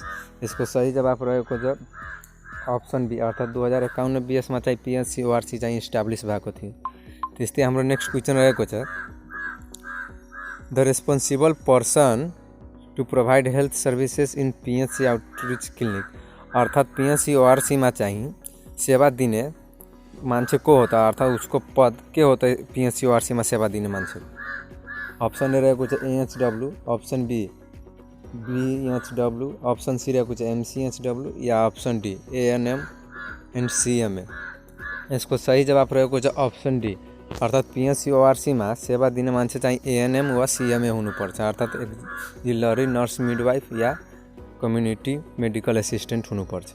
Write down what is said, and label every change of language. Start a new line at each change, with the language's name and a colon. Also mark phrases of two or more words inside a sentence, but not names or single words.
Nepali: यसको सही जवाफ रहेको छ
English: option B
Nepali: अर्थात् 2051 BS मा चाहिँ PHC ORC चाहिँ इस्टाब्लिस भएको थियो। त्यस्तै हाम्रो
English: next question
Nepali: रहेको छ,
English: the responsible person to provide health services in PHC outreach clinic,
Nepali: अर्थात् PHC ORC मा चाहिँ सेवा दिने मान्छे को होता, अर्थात् उसको पद के
Hindi: होता है
Nepali: PHC ORC मा सेवा दिने मान्छे?
English: option A
Nepali: रहेको छ AHW,
English: option B BHW, option C
Nepali: रहेको छ MCHW या
English: option D ANM and CMA.
Nepali: यसको सही जवाफ रहेको छ
English: option D
Nepali: अर्थात् PHC ORC मा सेवा दिने मान्छे चाहिँ ANM वा CMA हुनुपर्छ, अर्थात्
English: auxiliary nurse midwife
Nepali: या
English: community medical assistant
Nepali: हुनुपर्छ।